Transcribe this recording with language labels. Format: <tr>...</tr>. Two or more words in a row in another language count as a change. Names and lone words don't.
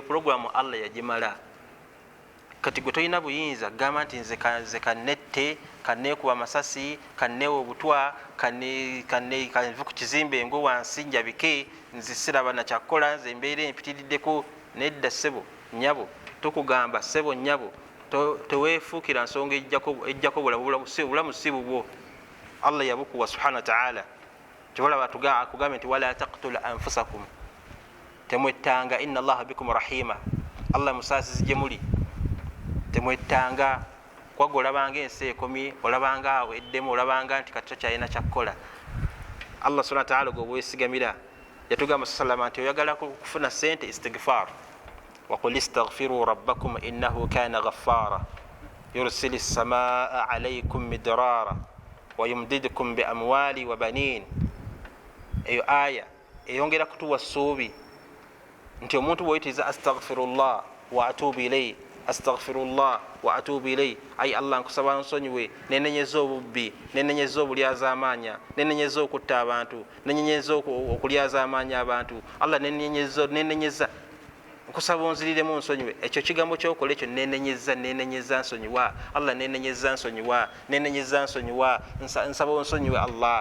<lg>pulogulaamu Allah yagimala kati gwe tolina buyinza gamba nti nze kannette kanneekuba amasasi kanneewa obutwa kanve ku kizimbe engo wansi njabike nze siraba nakyakkola nze embeera empitiriddeko nedda ssebo nnyabo tukugamba ssebo nnyabo teweefuukira nsonga ejjako bulamu si bubwo Allah yabukuwa subhanahu</lg> <ar>وتعالى</ar> <lg>kyobalaba akugambye nti</lg> <ar>ولا تقتلوا أنفسكم temwettanga إن الله بكم رحيما</ar> <lg>Allah musaasizi gye muli temwettanga kwagga olabanga ensi ekomye olabanga aweddemu olabanga nti kati tokyalina kyakkola</lg> <ar>الله سبحانه وتعالى</ar> <lg>gwe bwesigamira yatugamba salama nti oyagala kufuna sente istighfar</lg> <ar>وقل استغفروا ربكم إنه كان غفارا يرسل السماء عليكم مدرارا ويمددكم بأموال وبنين.</ar> <lg>eyo aya eyongera kutuwa ssuubi nti omuntu bweyitiza</lg> <ar>أستغفر الله وأتوب إليه, أستغفر الله وأتوب إليه,</ar> <lg>ayi Allah nkusaba nsonyiwe, nenenyeza obubbi, nenenyeza obulyaza amaanya, nenenyeza okutta abantu, nenenyeza okulyaza amaanya abantu, Allah nenenyeza nkusaba onziriremu nsonyiwe. Ekyo kigambo kyokola ekyo, nenenyeza nsonyiwa Allah, nenenyeza nsonyiwa, nenenyeza nsonyiwa, nsaba onsonyiwe Allah.</lg>